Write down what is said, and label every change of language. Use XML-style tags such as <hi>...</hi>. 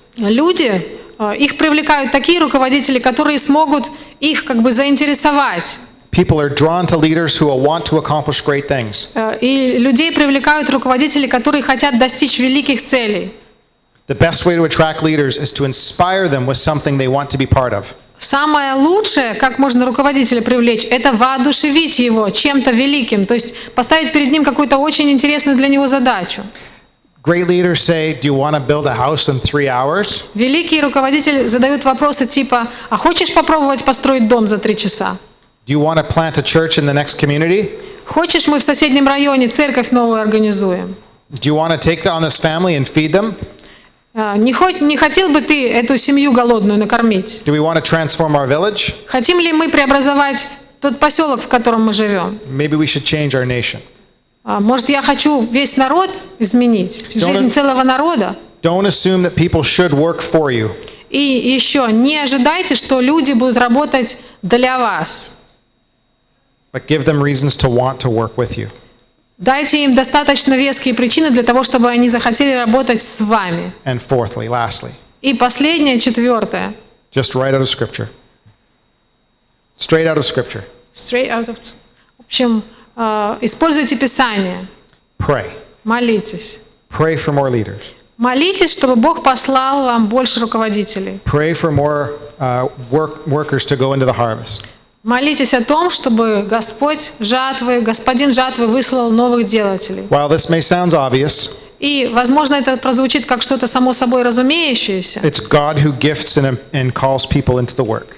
<ru>Люди, их привлекают такие руководители, которые смогут их как бы заинтересовать.</ru> <en>People are drawn to leaders who will want to accomplish great things.</en> <ru>И людей привлекают руководители, которые хотят достичь великих целей.</ru> <en>The best way to attract leaders is to inspire them with something they want to be part of.</en> <ru>Самое лучшее, как можно руководителя привлечь, это воодушевить его чем-то великим, то есть поставить перед ним какую-то очень интересную для него задачу.</ru> <en>Great leaders say, do you want to build a house in 3 hours?</en> <ru>Великие руководители задают вопросы типа: «А хочешь попробовать построить дом за 3 часа?</ru> <en>Do you want to plant a church in the next community?</en> <ru>Хочешь, мы в соседнем районе церковь новую организуем?</ru> <en>Do you want to take on this family and feed them?</en> <ru>Не хотел бы ты эту семью голодную накормить?</ru> <en>Do we want to transform our village?</en> <ru>Хотим ли мы преобразовать тот поселок, в котором мы живем?</ru> <en>Maybe we should change our nation.</en> <ru>Может, я хочу весь народ изменить, жизнь целого народа?</ru> <en>Don't assume that people should work for you.</en> <ru>И еще, не ожидайте, что люди будут работать для вас.</ru> <en>But give them reasons to want to work with you.</en> <ru>Дайте им достаточно веские причины для того, чтобы они захотели работать с вами.</ru> <en>And fourthly, lastly,</en> <ru>И последнее, четвертое.</ru> <en>just right out of Scripture. Straight out of Scripture.</en> <ru>В общем, используйте Писание.</ru> <en>Pray.</en> <ru>Молитесь.</ru> <en>Pray for more leaders.</en> <ru>Молитесь, чтобы Бог послал вам больше руководителей.</ru> <en>Pray for more workers to go into the harvest.</en> <ru>Молитесь о том, чтобы Господин жатвы выслал новых делателей.</ru> <en>While this may sound obvious,</en> <ru>И, возможно, это прозвучит как что-то само собой разумеющееся,</ru> <en>it's God who gifts and calls people into the work.</en>